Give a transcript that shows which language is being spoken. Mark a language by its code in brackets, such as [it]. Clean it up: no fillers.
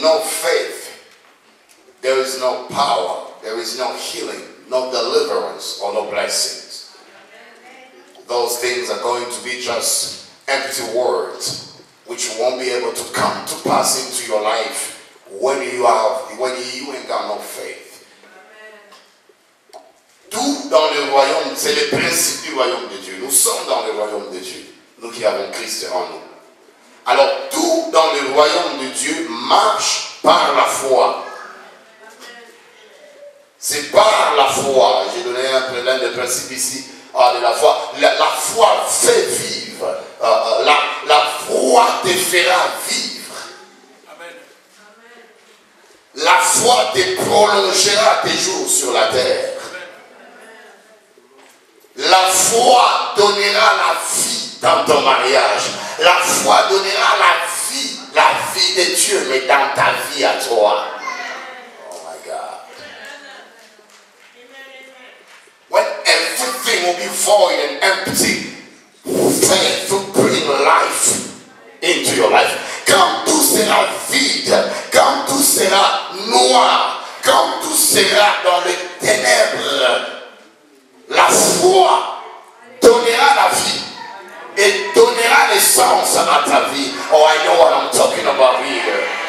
[en] no faith, there is no power, there is no healing, no deliverance, or no blessings. Those things are going to be just empty words, which won't be able to come to pass into your life when you ain't got no faith. [fr] Tout dans le royaume, c'est le principe du royaume de Dieu. Nous sommes dans le royaume de Dieu, nous qui avons Christ en nous. Alors tout dans le royaume de Dieu marche par la foi. C'est par la foi. J'ai donné l'un des principes ici de la foi. La foi fait vivre. La foi te fera vivre. Amen. La foi te prolongera tes jours sur la terre. La foi donnera la vie dans ton mariage. La foi donnera la vie de Dieu, mais dans ta vie à toi. Oh my God. [en] When everything will be void and empty, faith will bring life into your life. [fr] Quand tout sera vide, quand tout sera noir, quand tout sera dans les ténèbres, la foi donnera la vie et donnera l'essence à ta vie. [en] Oh, I know what I'm talking about here.